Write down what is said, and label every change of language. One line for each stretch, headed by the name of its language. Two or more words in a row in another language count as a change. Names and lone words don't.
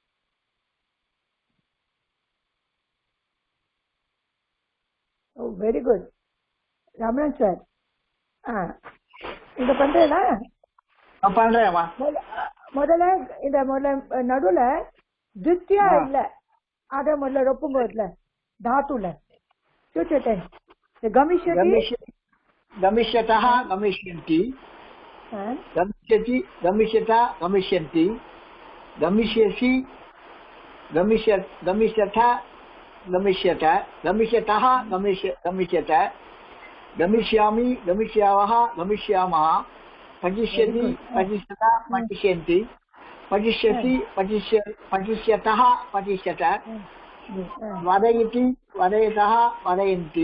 English: very good
Tamil: ரமணன் சார். இத பண்றேனா? பண்றேன்மா. முதல்ல இந்த நடுவுல திருஷ்டியா இல்ல அத முதல்ல ரொப்புங்க. இல்ல தாத்துல
Sanskrit: गमिष्यतः गमिष्यन्ति गमिष्यति गमिष्यता गमिष्यन्ति गमिष्यसि गमिष्यथ गमिष्यत गमिष्यतः गमिष्यत गमिष्यामि गमिष्यावः गमिष्यामः पठिष्यति पठिष्यता पठिष्यन्ति पठिष्यसि पठिष्यतः पठिष्यत वदयति वदयतः वदयन्ति